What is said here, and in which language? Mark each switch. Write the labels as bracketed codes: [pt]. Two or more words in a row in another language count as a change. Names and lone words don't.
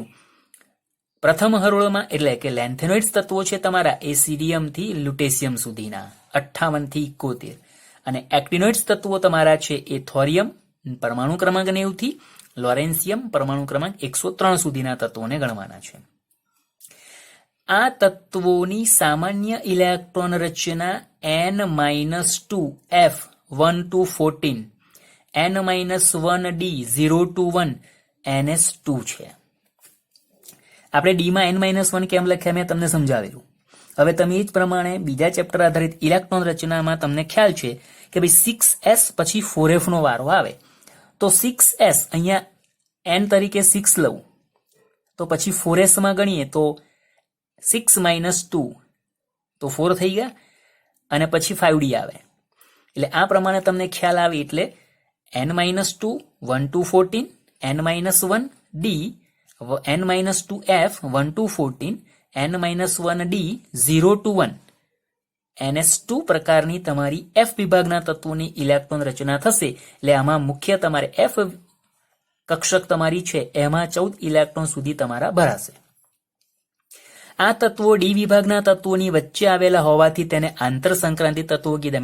[gu] પ્રથમ હરોળમાં એટલે કે લેન્થેનોઇડ્સ તત્વો છે તમારા એ સીરિયમ થી લ્યુટેશિયમ સુધીના 58 થી 71 અને એક્ટિનોઇડ્સ તત્વો તમારા છે એ થોરિયમ પરમાણુ ક્રમાંક 90 થી લોરેન્સિયમ પરમાણુ ક્રમાંક 103 સુધીના તત્વોને ગણવાના છે. આ તત્વોની સામાન્ય ઇલેક્ટ્રોન રચના n-2 f 1 to 14 n-1d 0 to 1 ns2 છે. આપણે ડી માં n-1 કેમ લખ્યા મેં તમને સમજાવેલું. હવે તમે એ જ પ્રમાણે બીજા ચેપ્ટર આધારિત ઇલેક્ટ્રોન રચનામાં તમને ખ્યાલ છે કે ભાઈ 6s પછી 4f નો વારો આવે તો 6s અહીંયા n તરીકે 6 લઉં તો પછી 4s માં ગણીએ તો 6 - 2 તો 4 થઈ ગયા અને પછી 5d આવે. એટલે આ પ્રમાણે તમને ખ્યાલ આવે એટલે n-2 1 to 14 n-1d n-2f 1 to 14 n-1d 0 to 1 ns2 પ્રકારની તમારી F વિભાગના તત્વોની ઇલેક્ટ્રોન રચના થશે. એટલે આમાં મુખ્ય તમારે F કક્ષક તમારી છે એમાં 14 ઇલેક્ટ્રોન સુધી તમારા ભરાશે. આ તત્વો ડી વિભાગના તત્વોની વચ્ચે આવેલા હોવાથી તેને આંતર સંક્રાંતિ તત્વો કીધા.